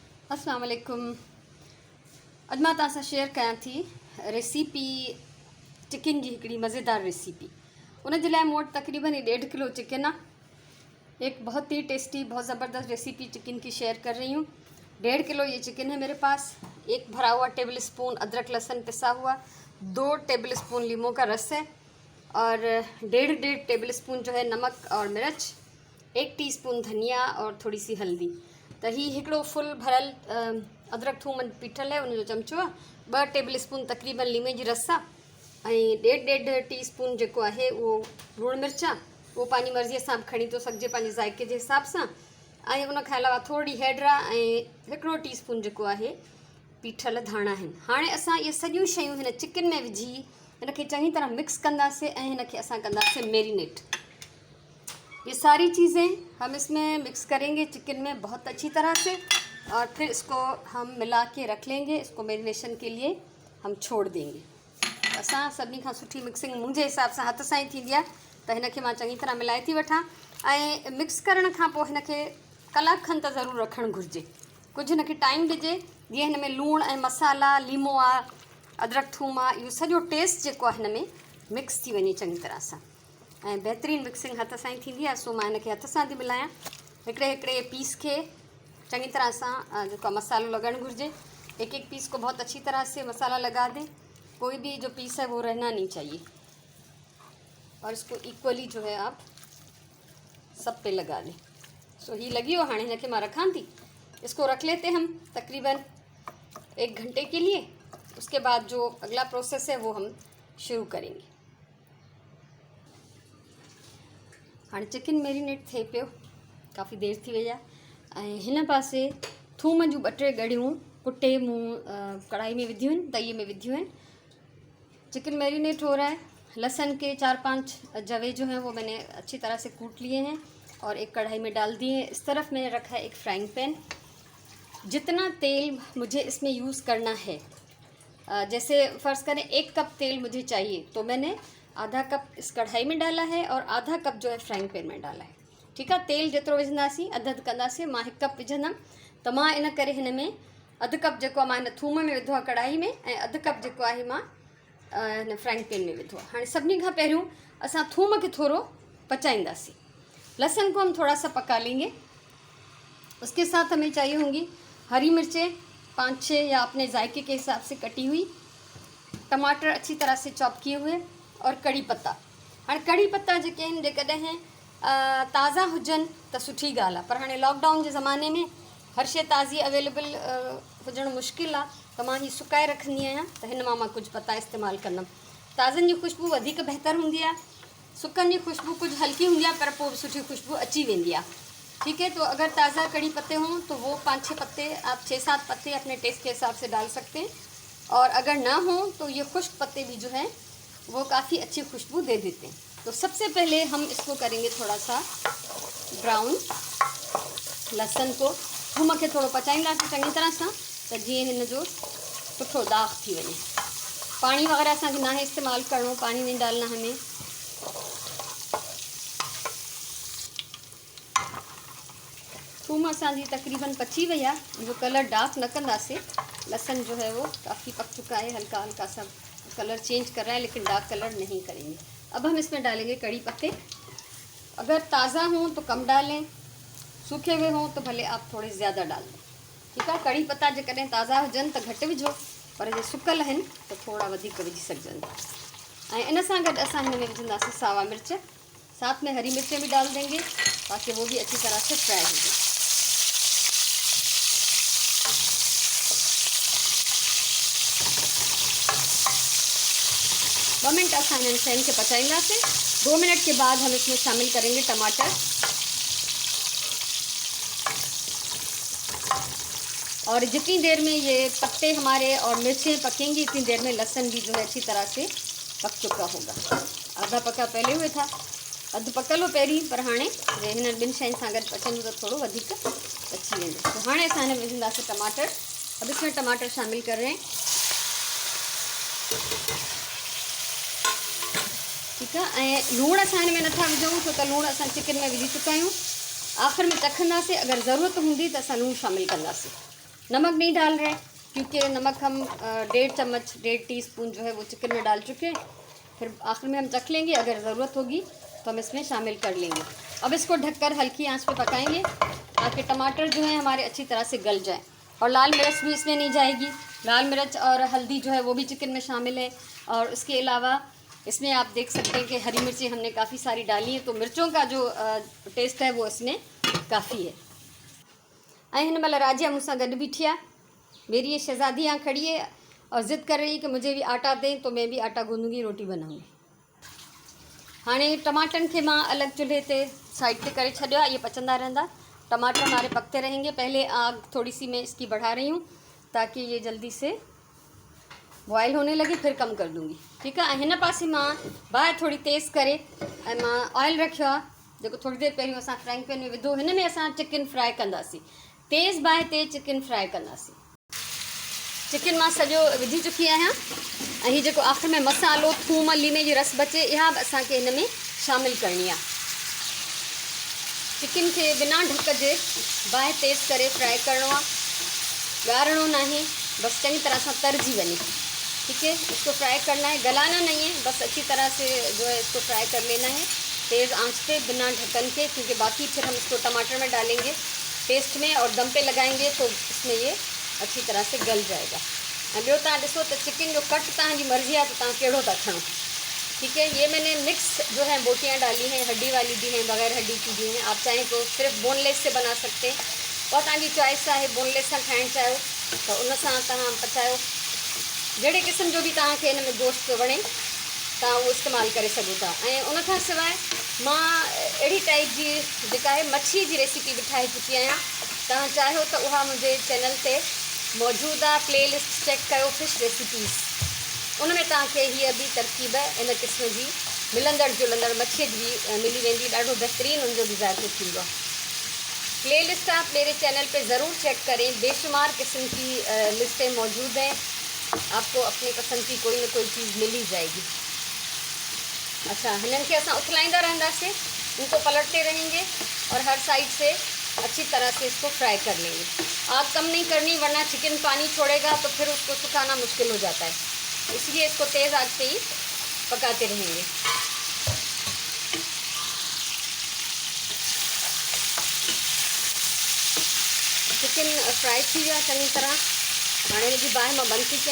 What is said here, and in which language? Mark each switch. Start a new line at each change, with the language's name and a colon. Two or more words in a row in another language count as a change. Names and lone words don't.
Arabic: السلام عليكم.
Sindhi: अॼु मां तव्हां सां शेयर कयां थी रेसिपी चिकन जी हिकिड़ी मज़ेदार रेसिपी। उन जे लाइ मूं वटि तक़रीबन 1.5 किलो चिकन आहे।
Hindi: एक बहुत ही टेस्टी बहुत ज़बरदस्त रेसिपी चिकन की शेयर कर रही हूँ। 1.5 किलो ये चिकन है मेरे पास। एक भरा हुआ टेबल स्पून अदरक लहसुन पिसा हुआ, 2 टेबल स्पून लीमों का रस है और 1.5 टेबल स्पून जो है नमक और मिर्च, 1 टीस्पून धनिया और थोड़ी सी हल्दी।
Sindhi: तो ही हिकिड़ो फुल भरल अदरक थूम पीठल है, उनजो चमचो आहे। 2 टेबल स्पून तक़रीबन लीमे जी रस आहे ऐं 1.5 टीस्पून जेको आहे उहो लूणु मिर्च आहे। उहो पंहिंजी मर्ज़ीअ सां बि खणी थो सघिजे, पंहिंजे ज़ाइक़े जे हिसाब सां। ऐं उन खां अलावा थोरी हैड ऐं हिकिड़ो टीस्पून जेको आहे पीठल धाणा आहिनि। हाणे असां इहे सॼियूं शयूं हिन चिकन में विझी हिनखे चङी तरह मिक्स कंदासीं ऐं हिनखे असां कंदासीं मैरिनेट।
Hindi: ये सारी चीज़ें हम इसमें मिक्स करेंगे चिकन में बहुत अच्छी तरह से और फिर इसको हम मिला के रख लेंगे। इसको मैरिनेशन के लिए हम छोड़ देंगे।
Sindhi: असां सभिनी खां सुठी मिक्सिंग मुंहिंजे हिसाब सां हथ सां ई थींदी आहे। त हिनखे मां चङी तरह मिलाए थी वठां ऐं मिक्स करण खां पोइ हिनखे कलाक खनि त ज़रूरु रखणु घुरिजे। कुझु हिनखे टाइम ॾिजे जीअं हिन में लूणु ऐं मसाला, लीमो आहे, अदरक थूम आहे, इहो सॼो टेस्ट जेको आहे हिन में मिक्स थी वञे चङी तरह सां। ऐं बहितरीनु मिक्सिंग हथ सां ई थींदी आहे, सो मां हिनखे हथ सां थी मिलायां। हिकिड़े पीस खे चङी तरह सां जेको आहे मसालो लॻणु घुरिजे।
Hindi: एक पीस को बहुत अच्छी तरह से मसाला लगा दें। कोई भी जो पीस है वो रहना नहीं चाहिए और इसको इक्वली जो है आप सब पे लगा दें।
Sindhi: सो ही लगी हो हाणे हिनखे मां रखां थी।
Hindi: इसको रख लेते हम तकरीबन 1 घंटे के लिए। उसके बाद जो अगला प्रोसेस है वो हम शुरू करेंगे।
Sindhi: हाँ चिकन मैरिनेट थे पियो, काफ़ी देर थी वही है। हिन पासे थूम जूं 2-3 ॻड़ियूं कुटे मूं कढ़ाई में विधियूं आहिनि, तईअ में विधियूं आहिनि।
Hindi: चिकन मैरिनेट हो रहा है। लहसुन के 4-5 जवे जो हैं वो मैंने अच्छी तरह से कूट लिए हैं और एक कढ़ाई में डाल दिए हैं। इस तरफ मैंने रखा है एक फ्राइंग पैन। जितना तेल मुझे इसमें यूज़ करना है, जैसे फ़र्ज़ करें 1 कप तेल मुझे चाहिए तो मैंने आधा कप इस कढ़ाई में डाला है और आधा कप जो है फ्राइंग पैन में डाला है। ठीक है,
Sindhi: तेल जेतिरो विझंदासीं अधु कंदासीं। मां 1 कप विझंदमि त मां इन करे हिन में अधु कप जेको आहे मां हिन थूम में विधो आहे कढ़ाई में ऐं अधु कप जेको आहे मां हिन फ्राइंग पैन में विधो आहे। हाणे सभिनी खां पहिरियों असां थूम खे थोरो पचाईंदासीं।
Hindi: लहसुन को हम थोड़ा सा पका लेंगे। उसके साथ हमें चाहिए होंगी हरी मिर्चें 5-6 या अपने जायके के हिसाब से कटी हुई, टमाटर अच्छी तरह से चॉप किए हुए और कड़ी पत्ता।
Sindhi: हाँ कड़ी पत्ता जेके आहिनि जेकॾहिं ताज़ा हुजनि त सुठी ॻाल्हि आहे, पर हाणे लॉकडाउन जे ज़माने में हर शइ ताज़ी अवेलेबल हुजणु मुश्किल आहे। त मां हीअ सुकाए रखंदी आहियां, त हिन मां कुझु पत्ता इस्तेमालु कंदमि। ताज़नि जी ख़ुशबू वधीक बहितर हूंदी आहे, सुकनि जी ख़ुशबू कुछ हल्की हूंदी आहे पर पोइ बि सुठी खुशबू अची वेंदी आहे।
Hindi: ठीक है, तो अगर ताज़ा कड़ी पत्ते हों तो वो 5-6 पत्ते, आप 6-7 पत्ते अपने टेस्ट के हिसाब से डाल सकते हैं और अगर ना हो तो ये खुश्क पत्ते भी जो हैं वो काफ़ी अच्छी खुशबू दे देते हैं। तो सबसे पहले हम इसको करेंगे थोड़ा सा ब्राउन। लहसुन को
Sindhi: थूम खे थोड़ो पचाईंदासीं चङी तरह सां त जीअं हिन जो सुठो दाग थी वञे। पानी वग़ैरह असांखे ना है इस्तेमालु करणो,
Hindi: पानी नहीं डालना हमें।
Sindhi: थूम असांजी तकरीबन पची वही है, जो कलर डार्क न कंदासीं।
Hindi: लहसुन जो है वो काफ़ी पक चुका है, हल्का हल्का सा कलर चेंज कर रहा है लेकिन डार्क कलर नहीं करेंगे। अब हम इसमें डालेंगे कड़ी पत्ते। अगर ताज़ा हों तो कम डालें, सूखे हुए हों तो भले आप थोड़े ज़्यादा डाल दें। ठीक है,
Sindhi: कड़ी पत्ता जेकॾहिं ताज़ा हुजनि त घटि विझो, पर जे सुकल आहिनि त थोड़ा वधीक विझी सघजनि था। ऐं इन सां गॾु असां हिन में विझंदासीं सावा मिर्च,
Hindi: साथ में हरी मिर्चें भी डाल देंगे ताकि वो भी अच्छी तरह से फ्राई हो जाए।
Sindhi: दो मिनट असां इन शयुनि खे पचाईंदासीं।
Hindi: 2 मिनट के बाद हम इसमें शामिल करेंगे टमाटर और जितनी देर में ये पत्ते हमारे और मिर्चें पकेंगी इतनी देर में लहसुन भी जो है अच्छी तरह से पक चुका होगा। आधा पका पहले हुए था,
Sindhi: अधु पकल हो पहिरीं, पर हाणे हिन 2 शयुनि सां गॾु पचंदो त थोड़ो वधीक पची वेंदो। तो हाणे असां हिन में विझंदासीं टमाटर।
Hindi: अब इसमें टमाटर शामिल कर रहे हैं। ठीक है,
Sindhi: ऐं लूणु असां हिन में नथा विझूं छो त लूणु असां चिकन में विझी चुका आहियूं। आख़िर में चखंदासीं, अगर ज़रूरत हूंदी त असां लूणु शामिल कंदासीं।
Hindi: नमक नहीं डाल रहे क्योंकि नमक हम 1.5 चम्मच 1.5 टीस्पून जो है वो चिकन में डाल चुके हैं। फिर आखिर में हम चख लेंगे, अगर ज़रूरत होगी तो हम इसमें शामिल कर लेंगे। अब इसको ढककर हल्की आंच पे पकाएंगे ताकि टमाटर जो है हमारे अच्छी तरह से गल जाए। और लाल मिर्च भी इसमें नहीं जाएगी, लाल मिर्च और हल्दी जो है वो भी चिकन में शामिल है। और इसके अलावा इसमें आप देख सकते हैं कि हरी मिर्ची हमने काफ़ी सारी डाली हैं, तो मिर्चों का जो टेस्ट है वो इसमें काफ़ी है।
Sindhi: ऐं हिन महिल राजिया मूंसां गॾु बीठी आहे।
Hindi: मेरी ये शहज़ादी यहाँ खड़ी है और ज़िद कर रही है कि मुझे भी आटा दें, तो मैं भी आटा गूंदूंगी, रोटी बनाऊंगी।
Sindhi: हाणे टमाटन के मां अलग चूल्हे ते साइड पे करे छॾियो आहे, ये पचंदा रहंदा।
Hindi: टमाटर हमारे पकते रहेंगे। पहले आग थोड़ी सी मैं इसकी बढ़ा रही हूँ ताकि ये जल्दी से बॉयल होने लगे, फिर कम कर दूँगी। ठीक है।
Sindhi: हिन पासे मां बाहि थोड़ी तेज़ करे ऐं मां ऑयल रखियो आहे, जेको थोड़ी देरि पहिरियों असां फ्राइंग पैन में विधो। हिन में असां चिकन फ्राई कंदासीं, तेज़ बाहि ते चिकन फ्राई कंदासीं। चिकन मां सॼो विझी चुकी आहियां ऐं हीअ जेको आख़िर में मसालो, थूम, लीमे जी रस बचे, इहा बि असांखे हिन में शामिल करणी आहे। चिकन के बिना ढक जे बाहि तेज़ करे फ्राई करणो आहे, ॻारणो नाहे, बस
Hindi: चंगी तरह से
Sindhi: तरजी वञे।
Hindi: ठीक है। इसको फ्राई करना है, गलाना नहीं है, बस अच्छी तरह से जो है इसको फ्राई कर लेना है तेज़ आंच पे बिना ढक्कन के, क्योंकि बाकी फिर हम इसको टमाटर में डालेंगे पेस्ट में और दम पे लगाएंगे तो इसमें ये अच्छी तरह से गल जाएगा।
Sindhi: ऐं ॿियो तव्हां ॾिसो त चिकन जो कट तव्हांजी मर्ज़ी आहे, तो तव्हां कहिड़ो था खणो।
Hindi: ठीक है। ये मैंने मिक्स जो है बोटियाँ डाली हैं, हड्डी वाली भी हैं, बगैर हड्डी की भी हैं। आप चाहें तो सिर्फ बोनलेस से बना सकते हैं, और तव्हांजी चॉइस है।
Sindhi: बोनलेस सां खाइण चाहियो तो उन सां तव्हां पचायो, जहिड़े क़िस्म जो भी तव्हांखे हिन में गोश्त वणे तव्हां उहो इस्तेमालु करे सघो था। ऐं उन खां सवाइ मां अहिड़ी टाइप जी जेका आहे मच्छी जी रेसिपी बि ठाहे चुकी आहियां। तव्हां चाहियो त उहा मुंहिंजे चैनल ते मौजूदु आहे, प्लेलिस्ट चेक कयो फिश रेसिपीज़, उन में तव्हांखे हीअ बि तरकीब इन क़िस्म जी मिलंदड़ जुलंदड़ मच्छीअ जी बि मिली वेंदी। ॾाढो बहितरीनु उनजो बि ज़ाइक़ो थींदो आहे।
Hindi: प्लेलिस्ट आप मेरे चैनल पे ज़रूर चेक करें, बेशुमार किस्म की लिस्टें मौजूद हैं, आपको अपनी पसंद की कोई ना कोई चीज़ मिल ही जाएगी।
Sindhi: अच्छा, हिनन के असां उथलाईंदा रहंदासीं,
Hindi: इनको पलटते रहेंगे और हर साइड से अच्छी तरह से इसको फ्राई कर लेंगे। आग कम नहीं करनी, वरना चिकन पानी छोड़ेगा तो फिर उसको सुखाना मुश्किल हो जाता है, इसलिए इसको तेज़ आग पे ही पकाते रहेंगे।
Sindhi: चिकन फ्राई थी गया चंगी तरह, हाणे हिनजी बाहि मां बंदि थी कयां।